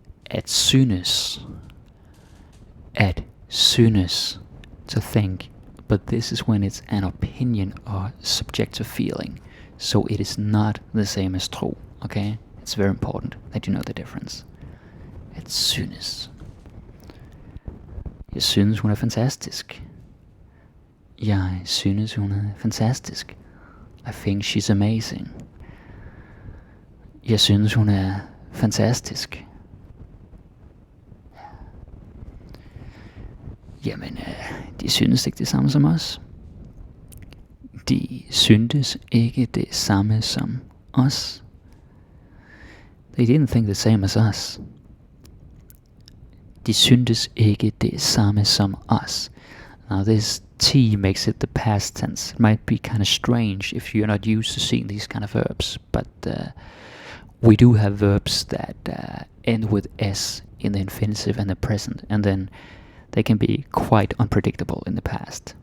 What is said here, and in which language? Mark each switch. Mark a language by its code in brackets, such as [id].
[da] At synes. At synes. [en] To think. But this is when it's an opinion or subjective feeling. So it is not the same as tro. Okay? It's very important that you know the difference. [da] At synes. Jeg synes, hun er fantastisk. Jeg synes, hun er fantastisk. [en] I think she's amazing. [da] Jeg synes, hun er fantastisk. Jamen, de synes ikke det samme som os. De syntes ikke det samme som os. [en] They didn't think the same as us. [da] De syntes ikke det samme som us. [en] Now this T makes it the past tense. It might be kind of strange if you're not used to seeing these kind of verbs. But we do have verbs that end with S in the infinitive and the present. And then they can be quite unpredictable in the past.